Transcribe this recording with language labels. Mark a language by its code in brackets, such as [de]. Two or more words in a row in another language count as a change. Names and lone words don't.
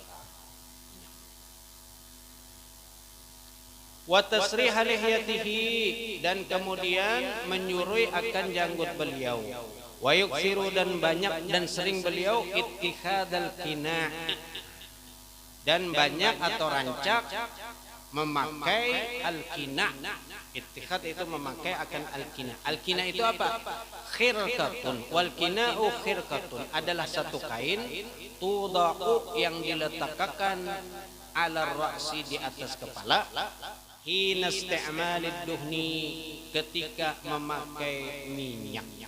[ar] وتسريح لحيته, [ms] dan kemudian menyurui akan janggut beliau. [ar] ويكثر, [ms] dan banyak dan sering beliau [ar] اتخاذ القناع, [ms] dan banyak atau rancak memakai al-qina. Ittihad itu memakai akan al-qina. Al-qina itu apa? Khirqatun. [ar] والقناع خرقة [ms] adalah satu kain tudau yang diletakkan [ar] على رأسه, [ms] di atas kepala, [ar] حين استعمال الدهن, [ms] ketika memakai minyak.